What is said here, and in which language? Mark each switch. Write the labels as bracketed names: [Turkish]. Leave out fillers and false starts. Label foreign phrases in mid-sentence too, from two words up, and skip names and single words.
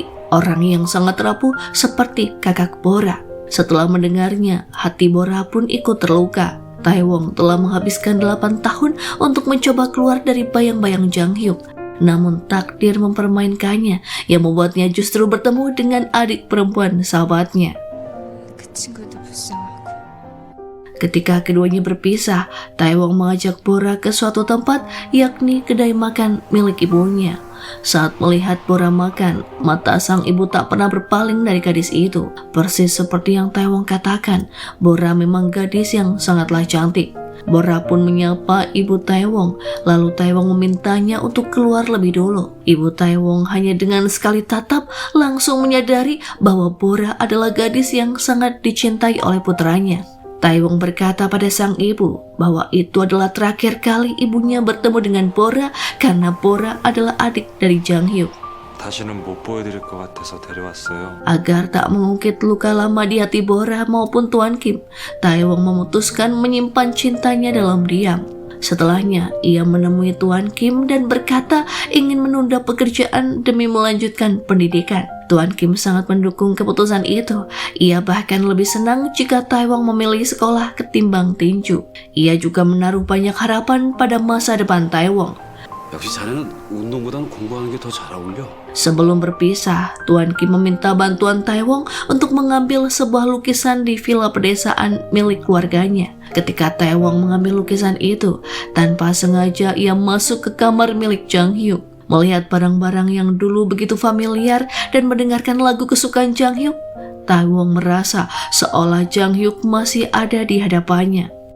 [Indonesian] Orang yang sangat rapuh seperti kakak Bora. Setelah mendengarnya, hati Bora pun ikut terluka. Taewong telah menghabiskan 8 tahun untuk mencoba keluar dari bayang-bayang Jang Hyuk. Namun takdir mempermainkannya yang membuatnya justru bertemu dengan adik perempuan sahabatnya. [Korean] 그 친구도 불쌍하고. [Indonesian] Ketika keduanya berpisah, Taewong mengajak Bora ke suatu tempat, yakni kedai makan milik ibunya. Saat melihat Bora makan, mata sang ibu tak pernah berpaling dari gadis itu. Persis seperti yang Taewong katakan, Bora memang gadis yang sangatlah cantik. Bora pun menyapa ibu Taewong, lalu Taewong memintanya untuk keluar lebih dulu. Ibu Taewong hanya dengan sekali tatap langsung menyadari bahwa Bora adalah gadis yang sangat dicintai oleh putranya. Taewong berkata pada sang ibu bahwa itu adalah terakhir kali ibunya bertemu dengan Bora karena Bora adalah adik dari Jang Hyuk. [Korean] 다시는 못 보여드릴 것 같아서 데려왔어요. [Indonesian] Agar tak mengungkit luka lama di hati Bora maupun Tuan Kim, Taewong memutuskan menyimpan cintanya dalam diam. Setelahnya, ia menemui Tuan Kim dan berkata ingin menunda pekerjaan demi melanjutkan pendidikan. Tuan Kim sangat mendukung keputusan itu. Ia bahkan lebih senang jika Taewong memilih sekolah ketimbang tinju. Ia juga menaruh banyak harapan pada masa depan Taewong. [Korean] 역시 자네는 운동보다는 공부하는 게 더 잘 어울려. [Indonesian] Sebelum berpisah, Tuan Kim meminta bantuan Taewong untuk mengambil sebuah lukisan di villa pedesaan milik keluarganya. Ketika Taewong mengambil lukisan itu, tanpa sengaja ia masuk ke kamar milik Jang Hyuk. Melihat barang-barang yang dulu begitu familiar dan mendengarkan lagu kesukaan Jang Hyuk, Taewong merasa seolah Jang Hyuk masih ada di hadapannya.